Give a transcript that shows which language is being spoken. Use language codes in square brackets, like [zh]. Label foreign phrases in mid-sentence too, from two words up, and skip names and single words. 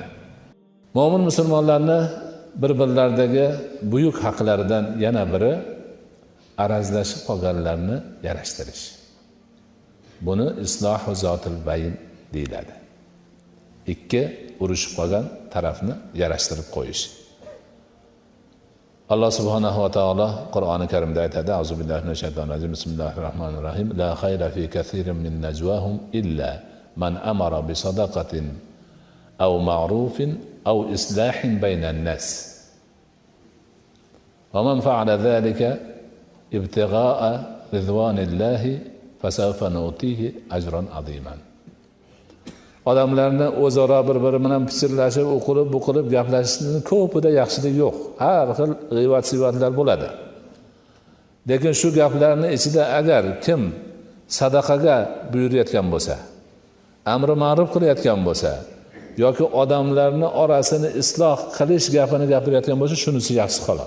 [uz] Mo'min musulmonlarni bir-birlaridagi buyuk haqlaridan yana biri arazlashib qolganlarni yarashtirish. Buni [ar] إصلاح ذات البين [uz] deyiladi. Ikki urushib qolgan tarafni yarashtirib qo'yish. [ar] الله سبحانه وتعالى [uz] Qur'oni Karimda aytadi: [ar] أعوذ بالله من الشيطان الرجيم. بسم الله الرحمن الرحيم. لا خير في كثير من نجواهم إلا من أمر بصدقة أو معروف أو إصلاح بين الناس. ومن فعل ذلك ابتغاء رضوان الله فسوف نؤتيه أجرا عظيما. [uz] Odamlarni o'zaro bir-biri bilan pichirlashib, o'qilib, bu qilib gaplashishning ko'pida yaxshilik yo'q. Har xil g'iybat-sivatlar bo'ladi. Lekin shu gaplarning ichida agar kim sadaqaga buyurayotgan bo'lsa, amri ma'ruf qilayotgan bo'lsa, yoki odamlarni orasini isloh qilish gapini gapirayotgan bo'lsa, shunisi yaxshi xolos.